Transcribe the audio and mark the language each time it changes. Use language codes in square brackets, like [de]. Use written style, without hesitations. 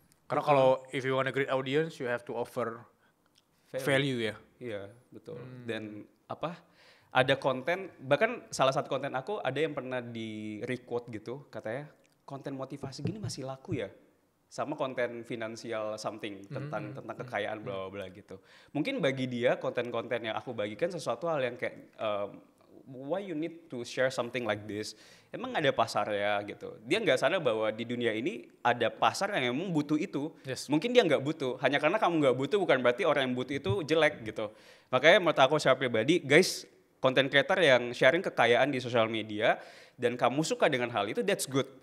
[id] Karena kalau [en] if you want a great audience, you have to offer value ya. [id] Iya, betul. Dan ada konten, bahkan salah satu konten aku ada yang pernah di requote gitu, katanya konten motivasi gini masih laku ya, sama konten financial something tentang kekayaan bla bla bla gitu. Mungkin bagi dia konten-konten yang aku bagikan sesuatu hal yang kayak [en] why you need to share something like this? [id] Emang ada pasar ya gitu. Dia nggak sadar bahwa di dunia ini ada pasar yang emang butuh itu. [en] Yes. [id] Mungkin dia nggak butuh. Hanya karena kamu nggak butuh bukan berarti orang yang butuh itu jelek gitu. Makanya menurut aku secara pribadi, guys, content creator yang sharing kekayaan di sosial media dan kamu suka dengan hal itu, [en] that's good.